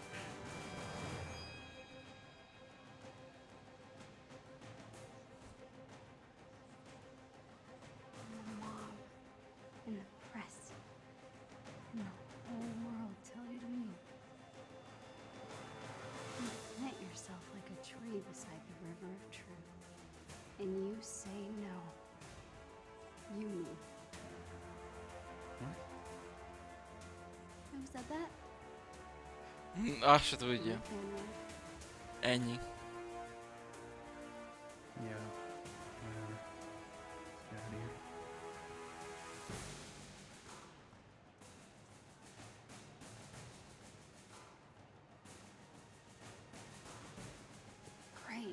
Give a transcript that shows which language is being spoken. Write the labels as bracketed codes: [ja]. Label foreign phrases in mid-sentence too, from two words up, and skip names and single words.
[en] And the mob, and the press, and the whole world tell you to move. You plant yourself like a tree beside the river of truth, and you say no. You move. What? Who said that? [hu] Azt se tudja. [en] My family. [hu] Ennyi. [en] Yeah, whatever. Get out of here. Great.